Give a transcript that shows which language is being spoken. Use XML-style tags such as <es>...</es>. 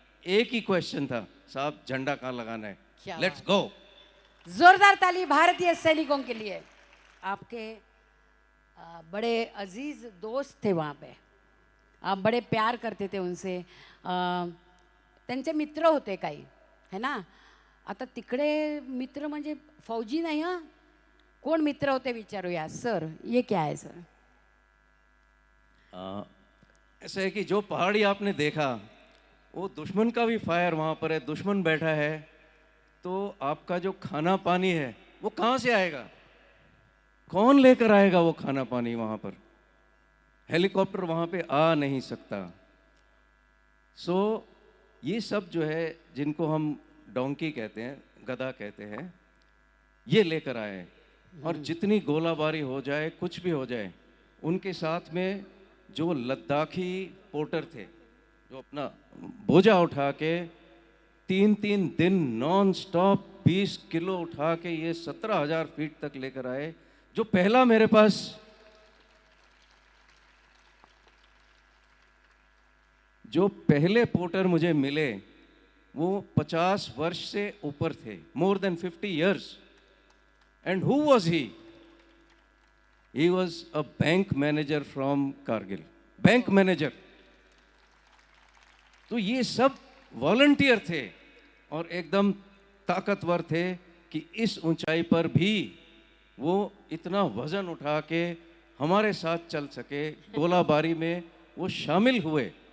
<hi>एक ही क्वेश्चन था, साहब झंडा कहाँ लगाना है,</hi> <en>Let's go.</en> <hi>जोरदार ताली भारतीय सैनिकों के लिए। आपके बड़े अजीज दोस्त थे वहाँ पे, आप बड़े प्यार करते थे उनसे,</hi> <mr>त्यांचे मित्र होते काही,</mr> <hi>है ना?</hi> <mr>आता तिकडे मित्र म्हणजे फौजी नाही, हां, कोण मित्र होते विचारूया।</mr> <hi>सर ये क्या है सर? ऐसा है कि जो पहाड़ी आपने देखा, वो दुश्मन का भी फायर वहाँ पर है, दुश्मन बैठा है, तो आपका जो खाना पानी है वो कहाँ से आएगा? कौन लेकर आएगा वो खाना पानी? वहाँ पर हेलीकॉप्टर वहाँ पे आ नहीं सकता। सो ये सब जो है, जिनको हम डोंकी कहते हैं, गधा कहते हैं, ये लेकर आए। और जितनी गोलाबारी हो जाए, कुछ भी हो जाए, उनके साथ में जो लद्दाखी पोर्टर थे, जो अपना बोझा उठा के 3-3 दिन नॉन स्टॉप 20 किलो उठा के ये 17,000 फीट तक लेकर आए। जो पहला मेरे पास जो पहले पोर्टर मुझे मिले, वो 50 वर्ष से ऊपर थे,</hi> <en>More than 50 years. And who was he? He was a bank manager from Kargil.</en> <hi>Bank manager. तो ये सब वॉलंटियर थे और एकदम ताकतवर थे कि इस ऊंचाई पर भी वो इतना वजन उठा के हमारे साथ चल सके, गोलाबारी में वो शामिल हुए।</hi>